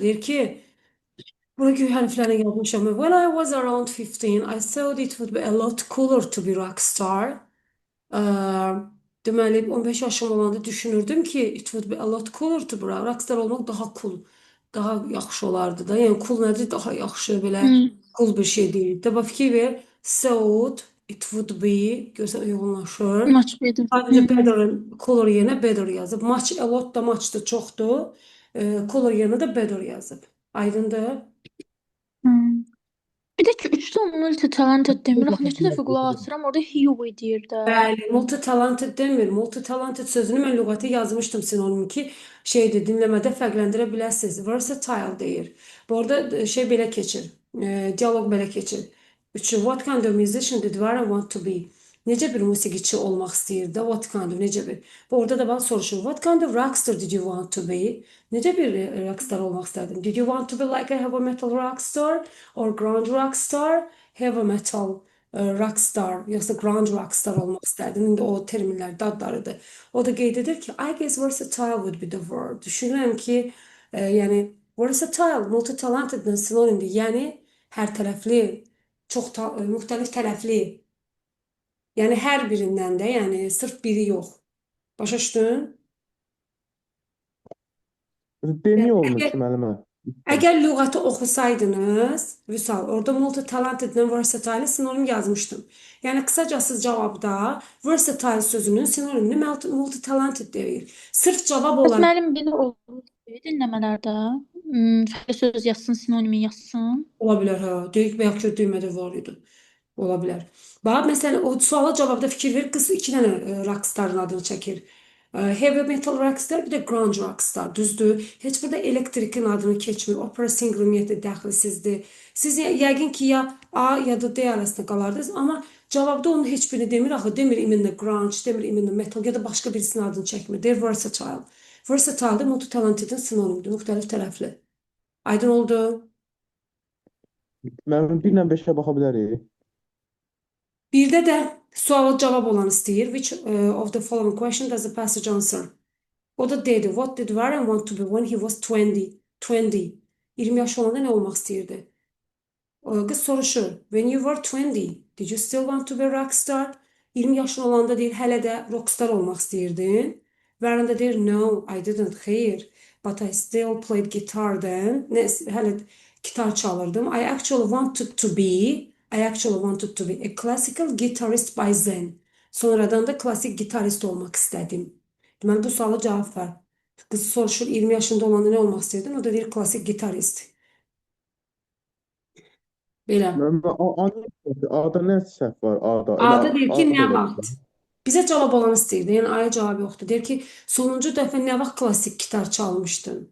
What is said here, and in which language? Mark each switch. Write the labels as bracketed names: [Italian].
[Azerbaijani] Deyir ki, bura göy hərflərlə yazmışam. [English] When I was around 15, I thought it would be a lot cooler to be rockstar. [Azerbaijani] Deməli, 15 yaşım olanda düşünürdüm ki, [English] it would be a lot cooler to be rockstar [Azerbaijani] olmaq daha cool, daha yaxşı olardı da. Yəni cool nədir? Daha yaxşı, belə cool bir şey deyil. Dəba fikir ver. [English] Thought it would be, [Azerbaijani] görsən uyğunlaşır. much better. Sadəcə better, cooler yerinə better yazıb. Much, a lot da much da çoxdur. Cooler yerinə də better yazıb. Aydındır? Bir də ki 3 də multi-talented demir. Axı neçə dəfə qulaq asıram, orada Huey deyir də. Bəli, multi-talented demir. Multi-talented sözünü mən lüğətə yazmışdım sinonim ki, şeydir, dinləmədə fərqləndirə biləsiniz. Versatile deyir. Bu arada şey belə keçir, dialoq belə keçir. [English] Üçü, what kind of musician did Vara want to be? [Azerbaijani] Necə bir musiqiçi olmaq istəyirdi? What kind of, necə bir? Bu orada da bax soruşur. [English] What kind of rockstar did you want to be? [Azerbaijani] Necə bir rockstar olmaq istərdin? [English] Did you want to be like a heavy metal rockstar or grunge rockstar? [Azerbaijani] Heavy metal rockstar, yoxsa grunge rockstar olmaq istərdin. İndi o terminlər dadlarıdır. O da qeyd edir ki, [English] I guess versatile would be the word. [Azerbaijani] Düşünürəm ki, yəni versatile, multi-talented'ın sinonimdir. Yəni hər tərəfli, çox müxtəlif tərəfli. Yəni hər birindən də, yəni sırf biri yox. Başa düşdün? Demiyor olmuş ki müəllimə. Əgər lüğəti oxusaydınız, Vüsal, orada multi-talentedlə versatile sinonim yazmışdım. Yəni qısacası cavabda versatile sözünün sinonimini multi-talented deyir. Sırf cavab Bəs olan müəllim belə olur dinləmələrdə. Fərqli söz yazsın, sinonimi yazsın. ola bilər, hə. Deyək, bəlkə düymədə var idi. Ola bilər. Bax, məsələn, o suala cavabda fikir ver, qız 2 dənə rockstarın adını çəkir. Heavy metal rockstar, bir də grunge rockstar, düzdür? Heç burada elektrikin adını keçmir, opera singer ümumiyyətlə dəxilsizdir. Siz yəqin ki, ya A ya da D arasında qalardınız, amma cavabda onun heç birini demir, axı demir iminlə grunge, demir iminlə metal ya da başqa birisinin adını çəkmir. Deyir versatile. Versatile də multi-talented'in sinonimidir, müxtəlif tərəfli. Aydın oldu? Müəllim 1-lə 5-ə baxa bilərik. Birdə də suala cavab olan istəyir. [English] Which of the following question does the passage answer? [Azerbaijani] O da dedi. [English] What did Warren want to be when he was 20? 20. [Azerbaijani] 20 yaş olanda nə olmaq istəyirdi? Qız soruşur. [English] When you were 20, did you still want to be a rockstar? [Azerbaijani] 20 yaşın olanda deyir, hələ də rockstar olmaq istəyirdin. Warren da deyir, [English] no, I didn't. [Azerbaijani] Xeyr. [English] But I still played guitar then. [Azerbaijani] Hələ gitar çalırdım. [English] I actually wanted to be a classical guitarist by then. [Azerbaijani] Sonradan da klasik gitarist olmaq istədim. Deməli, bu suala cavab ver. Qız soruşur, 20 yaşında olanda nə olmaq istəyirdin? O da deyir, klasik gitarist. Belə. A-da nə səhv var? A-da deyir ki, nə belə. vaxt? Bizə cavab olan istəyirdi. Yəni, aya cavab yoxdur. Deyir ki, sonuncu dəfə nə vaxt klasik gitar çalmışdın?